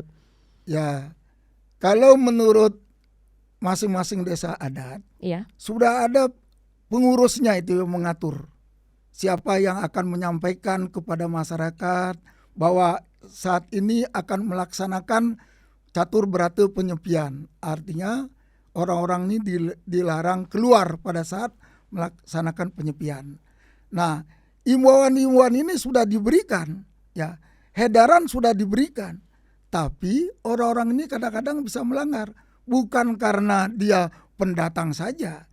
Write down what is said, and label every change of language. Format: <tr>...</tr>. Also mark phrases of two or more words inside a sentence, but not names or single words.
<id>Ya, kalau menurut masing-masing desa adat, Iya. sudah ada pengurusnya itu yang mengatur siapa yang akan menyampaikan kepada masyarakat bahwa saat ini akan melaksanakan catur berata penyepian. Artinya orang-orang ini dilarang keluar pada saat melaksanakan penyepian. Nah, imbauan-imbauan ini sudah diberikan, ya, edaran sudah diberikan, tapi orang-orang ini kadang-kadang bisa melanggar, bukan karena dia pendatang saja.</id>